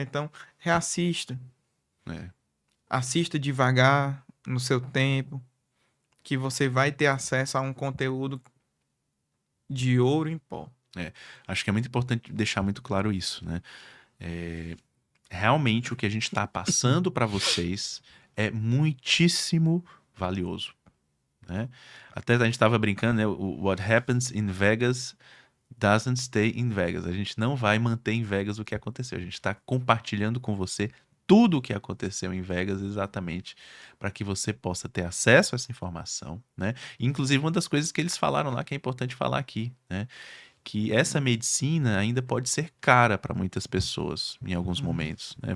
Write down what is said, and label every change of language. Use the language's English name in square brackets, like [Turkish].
[Portuguese] Então, reassista. Assista devagar, no seu tempo, que você vai ter acesso a um conteúdo de ouro em pó. Acho que é muito importante deixar muito claro isso, né? Realmente o que a gente está passando para vocês é muitíssimo valioso, né? Até a gente estava brincando, né? [English] What happens in Vegas doesn't stay in Vegas. [Portuguese] A gente não vai manter em Vegas o que aconteceu. A gente está compartilhando com você tudo o que aconteceu em Vegas exatamente para que você possa ter acesso a essa informação, né? Inclusive uma das coisas que eles falaram lá que é importante falar aqui, né? Que essa medicina ainda pode ser cara para muitas pessoas em alguns momentos, né?